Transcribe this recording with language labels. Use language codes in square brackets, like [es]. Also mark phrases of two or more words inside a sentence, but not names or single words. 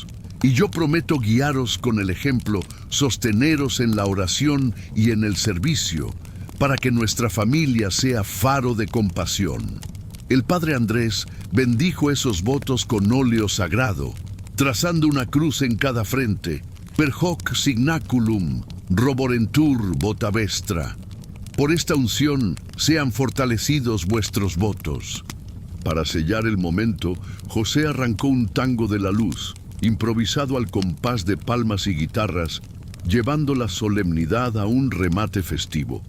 [es] Y yo prometo guiaros con el ejemplo, sosteneros en la oración y en el servicio, para que nuestra familia sea faro de compasión. El padre Andrés bendijo esos votos con óleo sagrado, trazando una cruz en cada frente. [la] Per hoc signaculum, roborentur vota vestra. [es] Por esta unción sean fortalecidos vuestros votos. Para sellar el momento, José arrancó un tango de la luz, improvisado al compás de palmas y guitarras, llevando la solemnidad a un remate festivo.